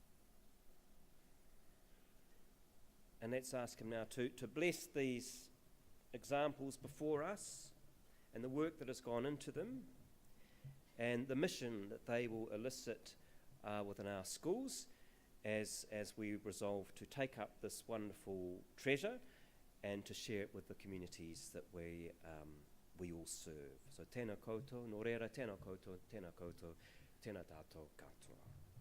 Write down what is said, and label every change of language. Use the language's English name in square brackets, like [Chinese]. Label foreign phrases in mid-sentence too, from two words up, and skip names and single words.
[English] And let's ask Him now to bless these examples before us and the work that has gone into them and the mission that they will elicit within our schools as we resolve to take up this wonderful treasure and to share it with the communities that we all serve. [Māori] So tēnā koutou, nō reira, tēnā koutou, tēnā koutou, tēnā tātou katoa.